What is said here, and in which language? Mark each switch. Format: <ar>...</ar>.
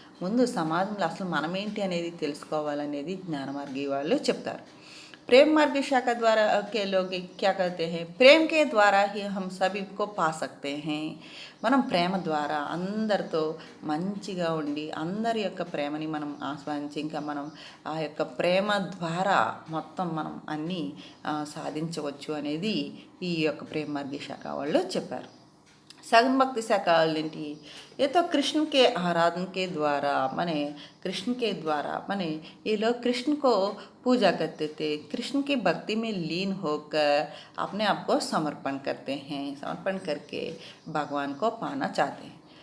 <te>ముందు సమాజంలో అసలు మనమేంటి అనేది తెలుసుకోవాలనేది జ్ఞానమార్గి వాళ్ళు చెప్తారు।</te> <hi>प्रेम मार्ग शाखा द्वारा के लोग क्या कहते हैं, प्रेम के द्वारा ही हम सभी को पा सकते हैं।</hi> <te>మనం ప్రేమ ద్వారా అందరితో మంచిగా ఉండి అందరి యొక్క ప్రేమని మనం ఆస్వాదించి, ఇంకా మనం ఆ యొక్క ప్రేమ ద్వారా మొత్తం మనం అన్నీ సాధించవచ్చు అనేది ఈ యొక్క ప్రేమ మార్గీ శాఖ వాళ్ళు చెప్పారు।</te> <hi>सगुण भक्ति शाखा</hi> <te>ఏంటి,</te> <hi>ये तो कृष्ण के आराधन के द्वारा माने कृष्ण के द्वारा माने ये लोग कृष्ण को पूजा करते थे, कृष्ण की भक्ति में लीन होकर अपने आप को समर्पण करते हैं, समर्पण करके भगवान को पाना चाहते हैं।</hi>